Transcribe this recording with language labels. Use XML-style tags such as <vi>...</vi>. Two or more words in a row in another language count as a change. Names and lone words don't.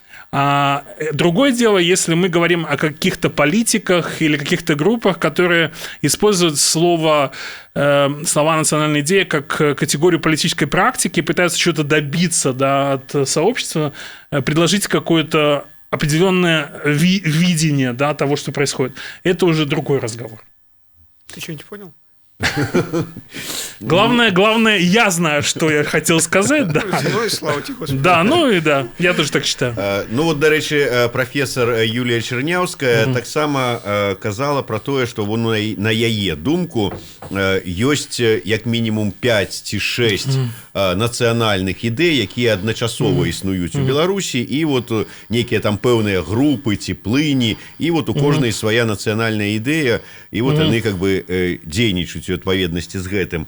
<ru>А другое дело, если мы говорим о каких-то политиках или каких-то группах, которые используют слова национальная идея как категорию политической практики, пытаются что-то добиться, да, от сообщества, предложить какое-то определенное видение, да, того, что происходит. Это уже другой разговор. Ты что-нибудь понял? Главное, я знаю, что я хотел сказать. Да. Ну и слава тебе, Господи. Да, ну и да, я тоже так считаю. Ну вот,</ru> <be>до речі, професор Юлія Чернявская таксама казала про тое, што на яе думку ёсць як мінімум 5 ці 6 нацыянальных ідэй, якія адначасова існуюць у Беларусі, і вот нейкія там пэўныя групы ці плыні, і вот у кожнай свая нацыянальная ідэя, і вот яны</be> <ru>как бы</ru> <be>дзейнічаюць у адпаведнасці з гэтым.</be>